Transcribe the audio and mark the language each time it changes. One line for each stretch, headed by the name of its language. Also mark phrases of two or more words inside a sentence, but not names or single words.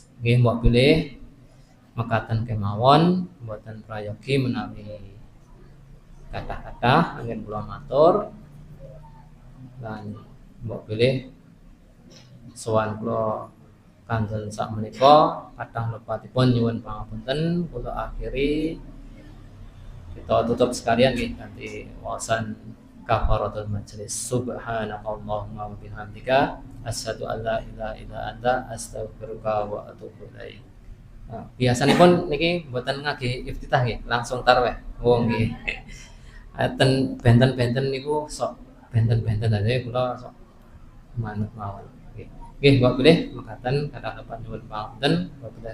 Javanese: Nggih mbok pilih mekaten kemawon, boten prayogi menawi kata-kata angin kula matur lan mbok pilih sowan kula kanjeng sak menika kathah lepatipun nyuwun pangapunten kula akhiri. Kita tutup sekalian nggih kanthi waosan
Arabic: كفارة المجلس. سبحانك اللهم وبحمدك أشهد أن لا إله إلا أنت أستغفرك وأتوب إليك.
Javanese: Nah, biasanipun niki mboten ngagi iftitah nggih, langsung tarwih. Oh nggih. Aten benten-benten niku sok benten-benten aja kula sok manut mawon. Nggih. Nggih, mbok pilih mekaten kathah lepat nyuwun pangapunten.